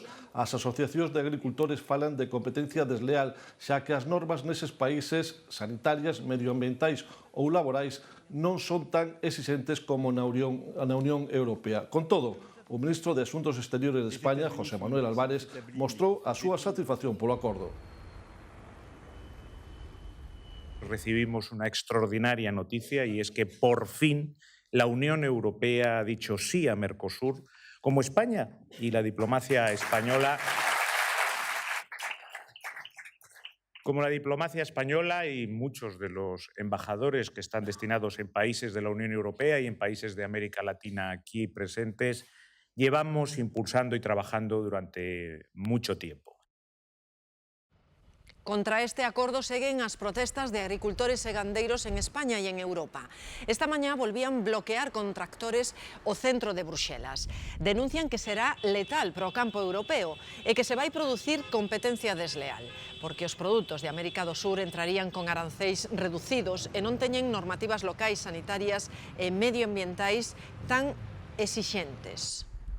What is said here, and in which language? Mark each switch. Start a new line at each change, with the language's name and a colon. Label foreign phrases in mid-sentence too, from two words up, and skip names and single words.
Galician: As asociacións de agricultores falan de competencia desleal, xa que as normas neses países sanitarias, medioambientais ou laborais non son tan exigentes como na Unión Europea. Con todo, o ministro de Asuntos Exteriores de España, José Manuel Álvarez, mostrou a súa satisfacción polo acordo.
Spanish: Recibimos una extraordinaria noticia y es que por fin la Unión Europea ha dicho sí a Mercosur, como España y la diplomacia española. Como la diplomacia española y muchos de los embajadores que están destinados en países de la Unión Europea y en países de América Latina aquí presentes, llevamos impulsando y trabajando durante mucho tiempo.
Galician: Contra este acordo seguen as protestas de agricultores e gandeiros en España e en Europa. Esta mañá volvían bloquear con tractores o centro de Bruxelas. Denuncian que será letal para o campo europeo e que se vai producir competencia desleal, porque os produtos de América do Sur entrarían con arancéis reducidos e non teñen normativas locais sanitarias e medioambientais tan exixentes.